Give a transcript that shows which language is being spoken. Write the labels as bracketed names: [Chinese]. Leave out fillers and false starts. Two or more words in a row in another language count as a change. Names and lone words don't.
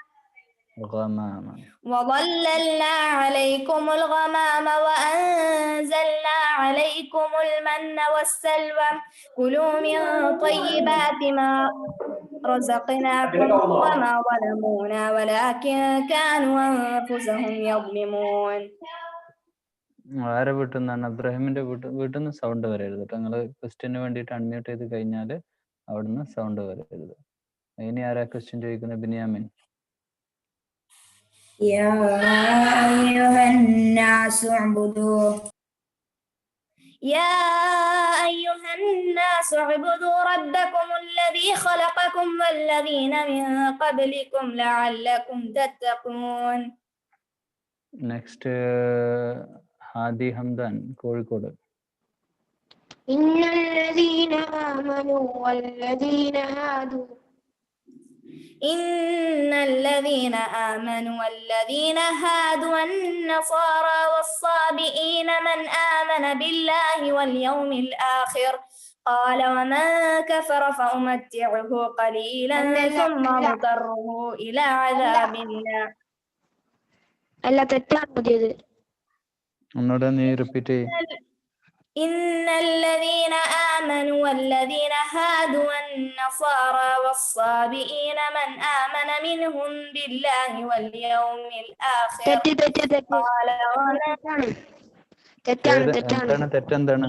[Arabic] وظللنا عليكم الغمام وأنزلنا عليكم المن والسلوى كلوا من طيبات ما رزقناكم وما ظلمونا ولكن كانوا أنفسهم يظلمون. [Malayalam] ആരെ വീട്ടിൽ നിന്നാണ്? അബ്ദുറഹിമിന്റെ വീട്ടിൽ നിന്ന് സൗണ്ട് വരരുത് കേട്ടോ. നിങ്ങൾ ക്വസ്റ്റ്യന് വേണ്ടിയിട്ട് അൺമ്യൂട്ട് ചെയ്ത് കഴിഞ്ഞാൽ അവിടുന്ന് സൗണ്ട് വരരുത്. ഇനി ആരാ ക്വസ്റ്റ്യൻ ചോദിക്കുന്നത്? ബിനിയാമിൻ. [Arabic] يا أيها الناس اعبدوا ربكم الذي خلقكم والذين من قبلكم لعلكم تتقون. [Malayalam] നെക്സ്റ്റ് ഹാദി ഹംദാൻ, കോഴിക്കോട്. [Arabic] إن الذين آمنوا والذين هادوا والنصارى والصابئين من آمن بالله واليوم الآخر قال ومن كفر فأمتعه قليلا ثم أضطره إلى عذاب النار. ألا تتعبد [Malayalam] ഒന്നുകൂടെ നീ റിപ്പീറ്റ് ചെയ്യ്. [Arabic] إن الذين آمنوا والذين هادوا والنصارى والصابئين من آمن منهم بالله واليوم الآخر قال [Malayalam] തെറ്റെന്താണ്?